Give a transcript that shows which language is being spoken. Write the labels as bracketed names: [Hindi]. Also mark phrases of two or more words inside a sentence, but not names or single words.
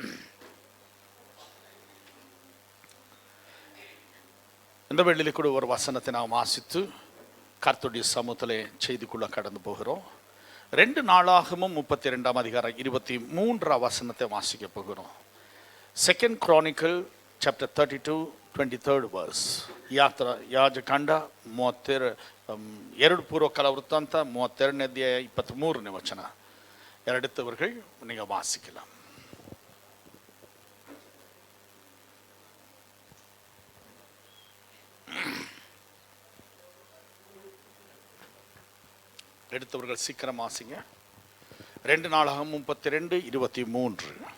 [Tamil] இந்த வேளையில கூட ஒரு வசனத்தை நாம் வாசித்து கர்த்தருடைய சமூகத்திலே செய்திக்குள்ள கடந்து போகிறோம். 2 நாளாகமும் 32ஆம் அதிகாரம் 23ஆம் வசனத்தை வாசிக்க போகிறோம். [English] 2 Chronicle chapter 32 23rd verse. [Kannada] ಯಾಜಕಾಂಡ 32 ಪೂರ್ವಕಾಲ ವೃತ್ತಾಂತ 32ನೇ ಅಧ್ಯಾಯ 23ನೇ ವಚನ. [Tamil] ಎರಡತ್ತವர்கள் நீங்கள் வாசிக்கலாம். எடுத்தவர்கள் சீக்கிரம் வாசிங்க. 2 நாளாகமும் 32 23.